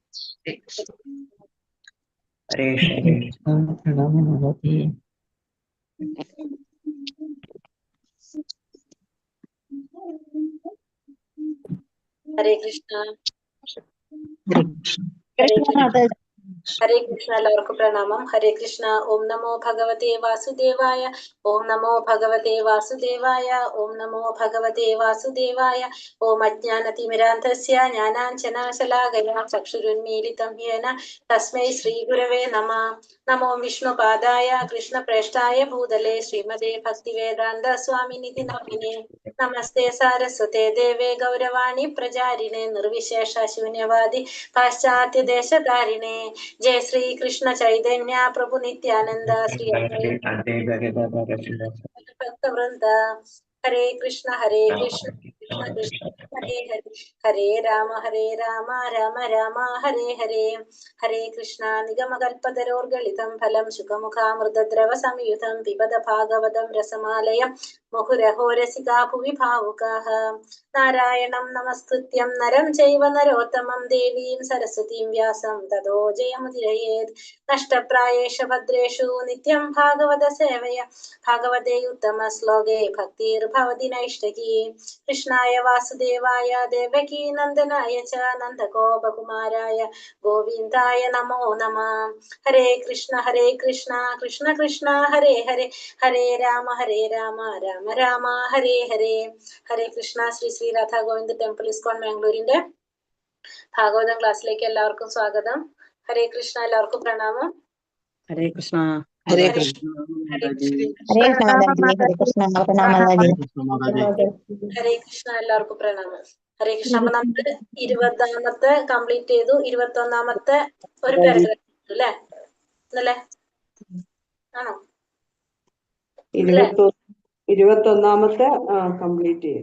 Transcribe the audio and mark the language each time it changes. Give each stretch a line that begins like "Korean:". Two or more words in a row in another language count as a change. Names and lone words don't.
Hindi: हरे कृष्ण प्रणाम माता जी।
Sanskrit: हरे कृष्ण हरे कृष्ण
Malayalam: എല്ലാവർക്കും പ്രണാമം. ഹരേ കൃഷ്ണ.
Sanskrit: ഓം നമോ ഭഗവതേ വാസുദേവായ. ഓം നമോ ഭഗവതേ വാസുദേവായ. ഓം നമോ ഭഗവതേ വാസുദേവായ. ഓം അജ്ഞാനതിമിരാന്ധസ്യ ജ്ഞാനാഞ്ജനശലാകയാ ചക്ഷുരുന്മീലിതം യേന തസ്മൈ ശ്രീഗുരവേ നമഃ. നമോ വിഷ്ണുപാദായ കൃഷ്ണപ്രേഷ്ഠായ ഭൂതലേ ശ്രീമതേ ഭക്തിവേദാന്ത സ്വാമിനിധി നാമിനേ. നമസ്തേ സാരസ്വതേ ദേവേ ഗൗരവാണി പ്രചാരിണേ നിർവിശേഷ ശൂന്യവാദി പാശ്ചാത്യ ദേശധാരിണേ. जय श्री कृष्ण चैतन्य प्रभु नित्यानंद श्री भक्त वृंद. हरे कृष्ण कृष्ण कृष्ण हरे हरे हरे राम राम राम हरे हरे. हरे कृष्ण. निगमकल्पतरोर्गलितं फलं शुकमुखामृतद्रव संयुतं पिबद भागवतं रसमालयं मुहुरहो रसिका भुवि भावुकाः. नारायणं नमस्कृत्यं नरं चैव नरोत्तमं देवीं सरस्वतीं व्यासं ततो जयमुदीरयेत्. नष्टप्रायेषु भद्रेषु नित्यं भागवत सेवया भागवते उत्तमश्लोके भक्तिर्भवति नैष्ठकी. कृष्णाय वासुदेवाय देवकी नन्दनाय च नन्दगोपकुमाराय गोविन्दाय नमो नमः. हरे कृष्ण कृष्ण कृष्ण हरे हरे हरे राम राम राम हरे हरे.
Malayalam: ഹരേ കൃഷ്ണ. ശ്രീ ശ്രീ രാധാ ഗോവിന്ദ് ടെമ്പിൾ ഇസ്കോൺ ബാംഗ്ലൂരിന്റെ ഭാഗവതം ക്ലാസ്സിലേക്ക് എല്ലാവർക്കും സ്വാഗതം. ഹരേ കൃഷ്ണ. എല്ലാവർക്കും പ്രണാമം.
Sanskrit: हरे कृष्ण हरे हरे कृष्ण
Malayalam: हरे ഹരേ കൃഷ്ണ. എല്ലാവർക്കും പ്രണാമം. ഹരേ കൃഷ്ണ. അപ്പൊ നമ്മള് 20ാമത്തെ കംപ്ലീറ്റ് ചെയ്തു. 21ാമത്തെ ഒരു പാരഗ്രാഫ് അല്ലേ ഇന്നലെ? ആണോ? 21ാമത്തെ കംപ്ലീറ്റ് ചെയ്തു.